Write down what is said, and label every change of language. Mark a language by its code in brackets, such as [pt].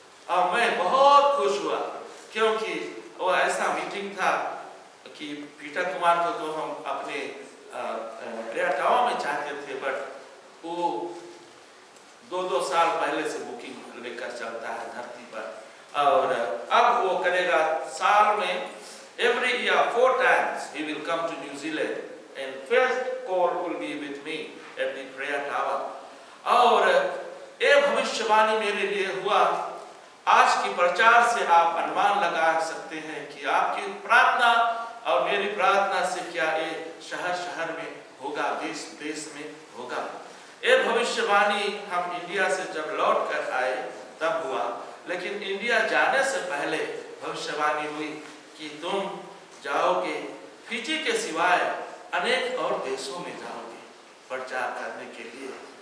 [hi] और मैं बहुत खुश हुआ, क्योंकि वो ऐसा मीटिंग था कि पीटर कुमार को तो हम अपने प्रियटाओं में चाहते थे, बट वो 2-2 साल पहले से बुकिंग लेकर चलता है धरती पर। और अब वो करेगा साल में [en] every year 4 times he will come to New Zealand and first call will be with me at the prayer tower। [hi] और ये भविष्यवाणी मेरे लिए हुआ। आज की प्रचार से आप अनुमान लगा सकते हैं कि आपकी प्रार्थना और मेरी प्रार्थना से क्या ये शहर शहर में होगा, देश देश में होगा। ये भविष्यवाणी हम इंडिया से जब लौट कर आए तब हुआ, लेकिन इंडिया जाने से पहले भविष्यवाणी हुई कि तुम जाओगे, फिजी के सिवाय अनेक और देशों में जाओगे प्रचार करने के लिए।